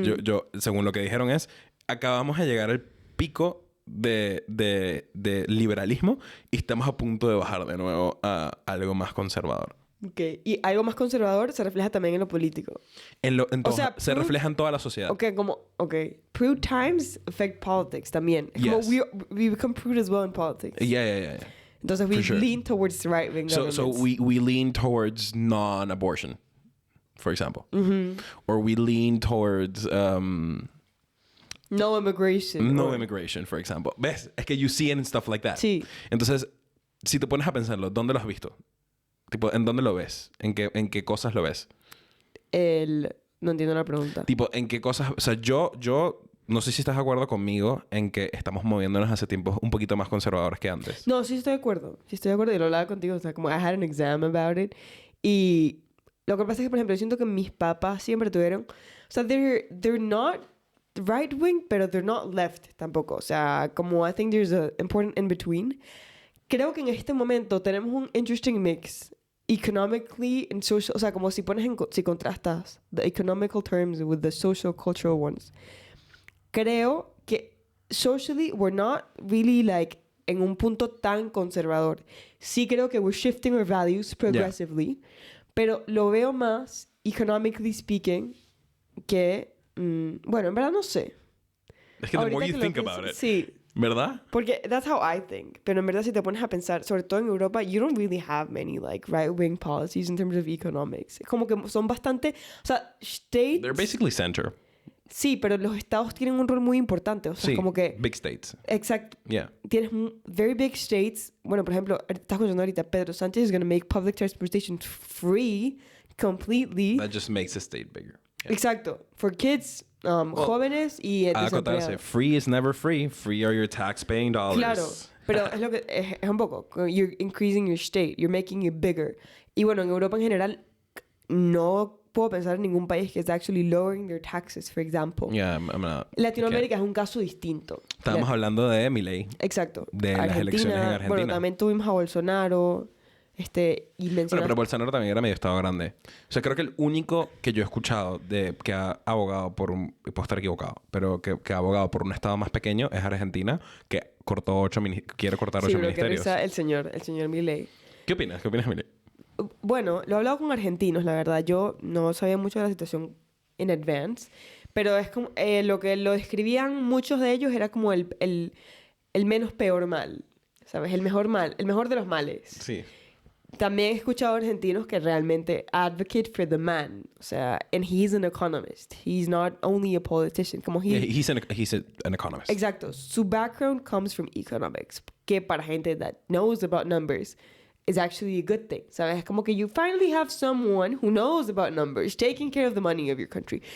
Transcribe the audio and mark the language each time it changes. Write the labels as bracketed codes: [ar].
[es] Yo, según lo que dijeron acabamos de llegar al pico de liberalismo y estamos a punto de bajar de nuevo a algo más conservador. Ok. Y algo más conservador se refleja también en lo político. Se refleja en toda la sociedad. [en] Prude times affect politics [es] también. Es como [en] we become prude as well in politics. Yeah. [es] Entonces [en] we lean towards the right wing governments. So we lean towards non-abortion, for example. Or we lean towards... no immigration. No immigration, for example. [es] ¿Ves? Es que [en] you see it and stuff like that. [es] Sí. Entonces, si te pones a pensarlo, ¿dónde lo has visto? Tipo, ¿en dónde lo ves? ¿En qué cosas lo ves? No entiendo la pregunta. Tipo, ¿en qué cosas...? O sea, yo no sé si estás de acuerdo conmigo en que estamos moviéndonos hace tiempos un poquito más conservadores que antes. No, sí estoy de acuerdo. Sí estoy de acuerdo. Y lo hablaba contigo. O sea, como [en] I had an exam about it. [es] Y lo que pasa es que, por ejemplo, yo siento que mis papás siempre tuvieron... O sea, [en] they're not right wing, [es] pero [en] they're not left [es] tampoco. O sea, como [en] I think there's an important in between. [es] Creo que en este momento tenemos un [en] interesting mix... economically and social, [es] o sea, como si contrastas [en] the economical terms with the social cultural ones. [es] Creo que [en] socially we're not really like [es] en un punto tan conservador. Sí creo que [en] we're shifting our values progressively, [es] pero lo veo más [en] economically speaking [es] que bueno, en verdad no sé. Es que [en] the more you think about it. [es] Sí. ¿Verdad? Porque [en] that's how I think. [es] Pero en verdad si te pones a pensar, sobre todo en Europa, [en] you don't really have many like right-wing policies in terms of economics. [es] Es como que son bastante... O sea, states... [en] They're basically center. [es] Sí, pero los estados tienen un rol muy importante. O sea, sí, como que... [en] big states. [es] Exacto. [en] Yeah. [es] Tienes [en] very big states. [es] Bueno, por ejemplo, estás escuchando ahorita, [en] Pedro Sánchez is going to make public transportation free completely. That just makes the state bigger. Yeah. [es] Exacto. [en] For kids... [es] jóvenes y desempleados. [en] Free is never free. Free are your tax-paying dollars. Claro, pero es lo que es un poco. You're increasing your state. You're making it bigger. [es] Y bueno, en Europa en general no puedo pensar en ningún país que está [en] actually lowering their taxes, for example. Yeah, I'm not. [es] Latinoamérica es un caso distinto. Estábamos hablando de Milei. Exacto. De las elecciones en Argentina. Bueno, también tuvimos a Bolsonaro. Y bueno, pero Bolsonaro también era medio estado grande. O sea, creo que el único que yo he escuchado que ha abogado por puedo estar equivocado, pero que ha abogado por un estado más pequeño es Argentina, que quiere cortar 8 ministerios. Sí, el señor Milei. ¿Qué opinas? ¿Qué opinas, Milei? Bueno, lo he hablado con argentinos, la verdad. Yo no sabía mucho de la situación [en] in advance. [es] Pero es como, lo que lo describían muchos de ellos era como el menos peor mal, ¿sabes? El mejor mal, el mejor de los males. Sí. También he escuchado argentinos que realmente [en] advocate for the man. [es] O sea, [en] and he's an economist. He's not only a politician. [es] Como [en] He's an economist. [es] Exacto. Su [en] background comes from economics. [es] Que para gente [en] that knows about numbers is actually a good thing. [es] ¿Sabes? Como que [en] you finally have someone who knows about numbers taking care of the money of your country.